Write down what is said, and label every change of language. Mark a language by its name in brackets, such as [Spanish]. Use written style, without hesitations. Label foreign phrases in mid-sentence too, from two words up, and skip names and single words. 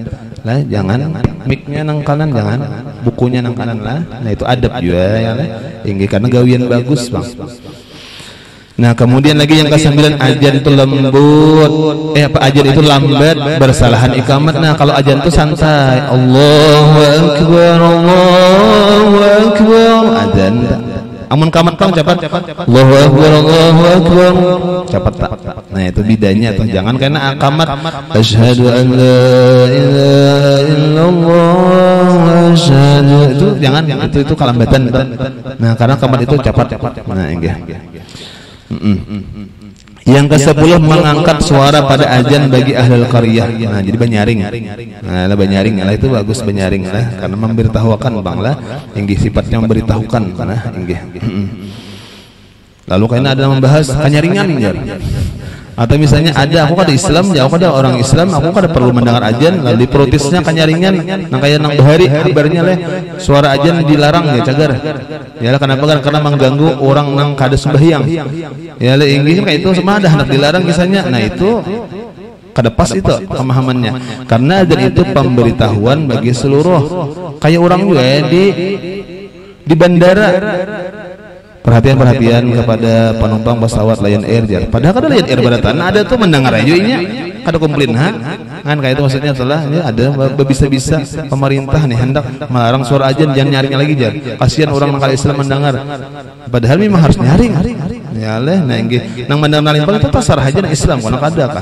[Banjar] Lah jangan miknya nang kanan jangan bukunya nang kanan lah. Nah, itu adab juga ya lah. Inggih karena gawian bagus, Bang. Nah, kemudian lagi yang ke-9 ajan itu lembut. Ajan itu lambat, bersalahan ikamat. Nah, kalau ajan itu santai. [Arabic] الله أكبر، الله أكبر. [Banjar] Ajan. Amun kamat kang cepat. [Arabic] الله أكبر، الله أكبر. [Banjar] Cepat tak. Nah, itu bedanya tuh. Jangan karena kamat [Arabic] أشهد أن لا إله إلا الله أشهد. [Banjar] Itu jangan itu kelambatan. Nah, karena kamat itu cepat. Nah, enggak. Yang ke-10 mengangkat suara pada azan bagi [Arabic] أهل القرية. [Banjar] Nah, jadi banyaring. Nah, banyaring lah itu bagus banyaring lah karena memberitahukan Bang lah. Inggih sifatnya memberitahukan karena inggih. Lalu karena ada membahas kanyaringan ya. Atau misalnya ada aku kada Islam, ya aku kada orang Islam, aku kada perlu mendengar azan, lalu diprotisnya kanyaringan nang kaya nang bahari kabarnya leh suara azan dilarang ya cagar. Ya lah kenapa kan karena mengganggu orang nang kada sembahyang. Ya lah inggih kayak itu sama ada hendak dilarang misalnya. Nah itu kada pas itu pemahamannya. Karena azan itu pemberitahuan bagi seluruh kayak orang juga ya, di bandara. [Indonesian] Perhatian kepada penumpang pesawat Lion Air jar. [Banjar] Padahal kada Lion Air badatan ada tuh mendengar aja ini kada komplain kan kayak itu maksudnya setelah ini ada bisa-bisa pemerintah nih hendak melarang suara azan jangan nyaring lagi jar. Kasihan orang nang Islam mendengar. Padahal memang harus nyaring. Ya leh nah nggih nang mendengar paling itu tasar aja nang Islam kono kada kah.